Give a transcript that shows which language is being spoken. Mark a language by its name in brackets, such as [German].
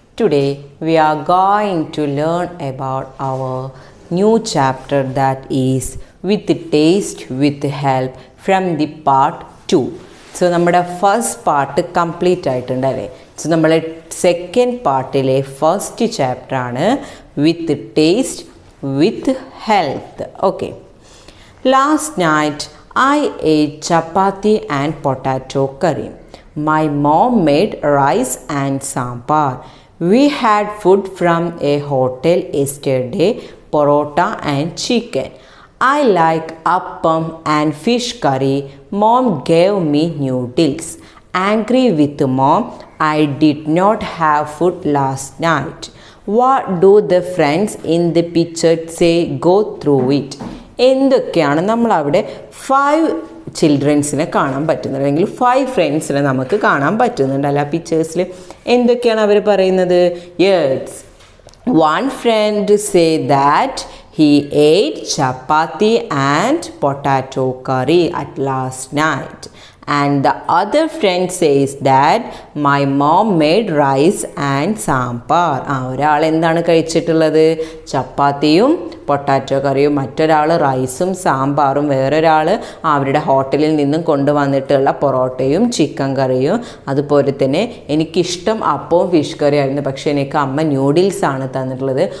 [English] Today we are going to learn about our new chapter that is with taste with help from the part 2. So [Malayalam] നമ്മുടെ first part complete ആയിട്ടുണ്ടല്ലേ. So നമ്മളെ second പാർട്ടിലെ first ചാപ്റ്ററാണ് വിത്ത് taste with health. [English] Okay, last night I ate chapati and potato curry. My mom made rice and sambar. We had food from a hotel yesterday, parota and chicken. I like appam and fish curry. Mom gave me noodles. Angry with mom, I did not have food last night. What do the friends in the picture say? Go through it. [Malayalam] എന്തൊക്കെയാണ് നമ്മളവിടെ 5 ചിൽഡ്രൻസിനെ കാണാൻ പറ്റുന്നത്, അല്ലെങ്കിൽ 5 ഫ്രണ്ട്സിനെ നമുക്ക് കാണാൻ പറ്റുന്നുണ്ട് അല്ല പിക്ചേഴ്സിൽ. എന്തൊക്കെയാണ് അവർ പറയുന്നത്? Yes, one front say that [English] he ate chapati and potato curry at last night, and the other friend says that my mom made rice and sambar. [Malayalam] ഒരാൾ എന്താണ് കഴിച്ചിട്ടുള്ളത്? ചപ്പാത്തിയും പൊട്ടാറ്റോ കറിയും, മറ്റൊരാൾ റൈസും സാമ്പാറും, വേറൊരാൾ അവരുടെ ഹോട്ടലിൽ നിന്നും കൊണ്ടുവന്നിട്ടുള്ള പൊറോട്ടയും ചിക്കൻ കറിയും. അതുപോലെ തന്നെ എനിക്കിഷ്ടം അപ്പവും ഫിഷ് കറി ആയിരുന്നു, പക്ഷേ എനിക്ക് അമ്മ ന്യൂഡിൽസാണ് തന്നിട്ടുള്ളത്.